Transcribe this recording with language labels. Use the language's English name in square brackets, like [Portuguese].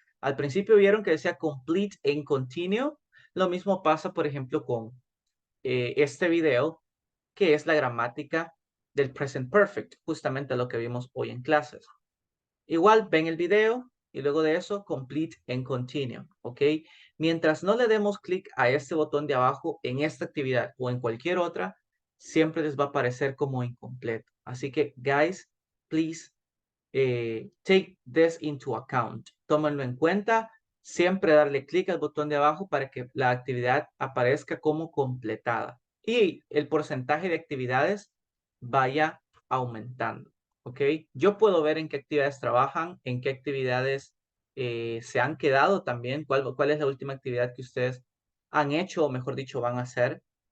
[Spanish] Al principio vieron que decía Complete and Continue. Lo mismo pasa, por ejemplo, con este video, que es la gramática del Present Perfect, justamente lo que vimos hoy en clases. Igual ven el video y luego de eso, Complete and Continue, ¿ok? Mientras no le demos clic a este botón de abajo en esta actividad o en cualquier otra, siempre les va a aparecer como incompleto. Así que, [English] guys, please take this into account. [Spanish] Tómenlo en cuenta. Siempre darle clic al botón de abajo para que la actividad aparezca como completada y el porcentaje de actividades vaya aumentando. ¿Ok? Yo puedo ver en qué actividades trabajan, en qué actividades se han quedado también, cuál es la última actividad que ustedes han hecho, o mejor dicho, van a hacer.